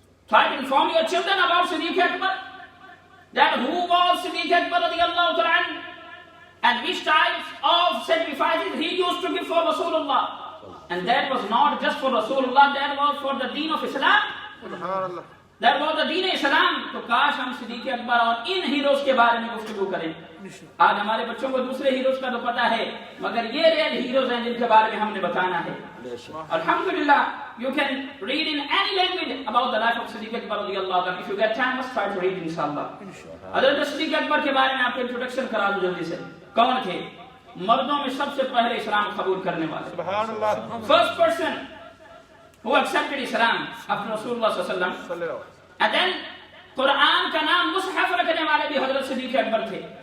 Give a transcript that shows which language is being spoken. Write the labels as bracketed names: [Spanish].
[English] Try to inform your children about Siddiq Akbar, that who was Siddiq Akbar radiyallahu ta'ala anhu, and which types of sacrifices he used to give for Rasulullah. And that was not just for Rasulullah, that was for the deen of Islam. That was the deen Islam. [Hindi] तो काश हम सिद्दीक़ अकबर और इन heroes के बारे में गुफ्तगू करें। आज हमारे बच्चों को दूसरे हीरोज का तो पता है, मगर ये रियल हीरोज हैं जिनके बारे में हमने बताना है। [English] Alhamdulillah, you can read in any language about the life of Siddiq Akbar radiyallahu anhu. If you get time, must try to read inshallah. [Hindi] हज़रत सिद्दीक़ अकबर के बारे में आपको इंट्रोडक्शन करा दूं जल्दी से। कौन थे? मर्दों में सबसे पहले इस्लाम कबूल करने वाले, [English] first person who accepted Islam after [Hindi] Rasulullah sallallahu alaihi wasallam. [English] And then [Hindi] Quran का नाम मुसहफ रखने वाले भी हजरत सिद्दीक़ अकबर थे।